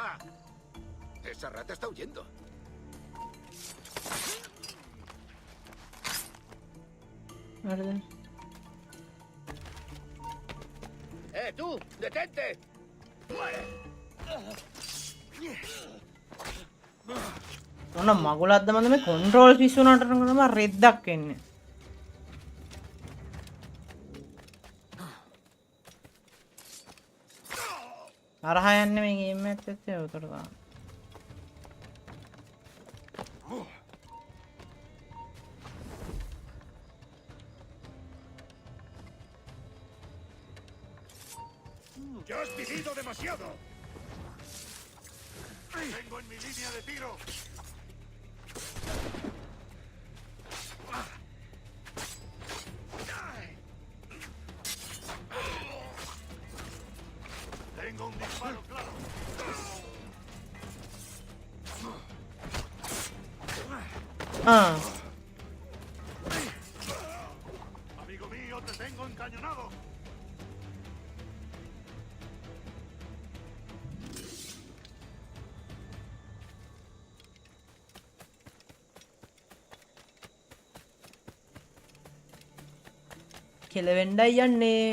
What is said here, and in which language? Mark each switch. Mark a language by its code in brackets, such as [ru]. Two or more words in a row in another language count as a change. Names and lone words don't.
[es] Esa rata está huyendo. [si] හරිද [es] ¡Tú! ¡Detente! [si] මොන මගුලක්ද මන්ද මේ කන්ට්‍රෝල් පිස්සුනට කරනම රෙද්දක් එන්නේ අරහා යන්නේ මේ ගේම් එකත් එක්ක උතර ගන්න [es] ¡Ya has vivido demasiado! ¡Tengo en mi línea de tiro! ¡Tengo un disparo claro! ¡Amigo mío, te tengo encañonado! [si] කෙලවෙන්නයි යන්නේ